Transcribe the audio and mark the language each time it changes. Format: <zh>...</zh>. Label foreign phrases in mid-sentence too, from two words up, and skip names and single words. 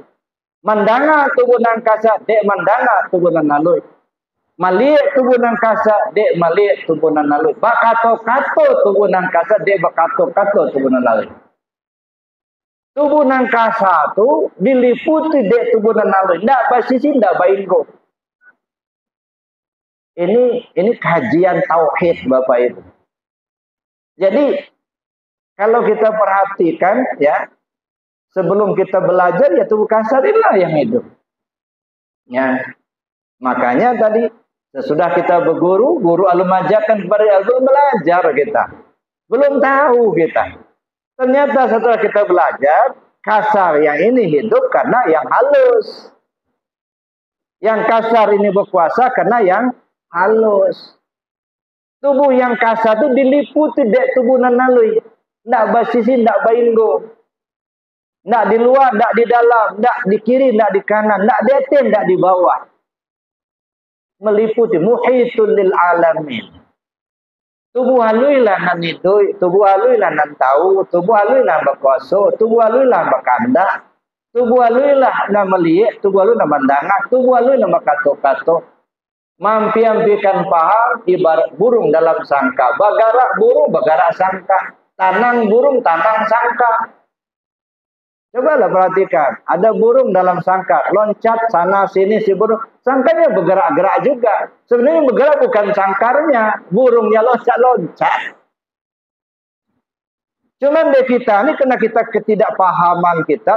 <min>Mendanga tubuh nan kasa, dek mendanga tubuh nan alui. Maliek tubuh nan kasa, dek maliek tubuh nan alui. Bakato-kato tubuh nan kasa, dek bakato-kato tubuh nan alui. Tubuh nan kasa tu diliputi dek tubuh nan alui. Ndak basisi, ndak bainggo.</min> <id>Ini kajian tauhid Bapak Ibu. Jadi kalau kita perhatikan ya, sebelum kita belajar ya tubuh kasar inilah yang hidup. Ya. Makanya tadi sesudah kita berguru,</id> <min>guru alun majakan</min> <id>kepada belum belajar kita. Belum tahu kita. Ternyata setelah kita belajar, kasar yang ini hidup karena yang halus. Yang kasar ini berkuasa karena yang halus. Tubuh yang kasar itu diliputi</id> <min>dek tubuh nan halus. Ndak basisi, ndak bainggo. Ndak di luar, ndak di dalam, ndak di kiri, ndak di kanan, ndak di atas, ndak di bawah.</min> <ar>Meliputi محيط للعالمين.</ar> <min>Tubuh haluilah nan hidup, tubuh haluilah nan tahu, tubuh haluilah berkuasa, tubuh haluilah berkandak, tubuh haluilah nan melihat, tubuh haluilah mandangak, tubuh haluilah berkato-kato.</min> <id>Mampiampikan paham ibarat burung dalam sangka.</id> <min>Bagarak burung, bagarak sangka. Tanang burung, tanang sangka.</min> <id>Cobalah perhatikan. Ada burung dalam sangka. Loncat sana sini si burung. Sangkanya bergerak-gerak juga. Sebenarnya bergerak bukan sangkarnya. Burungnya loncat-loncat. Cuman di kita ini karena kita ketidakpahaman kita.</id>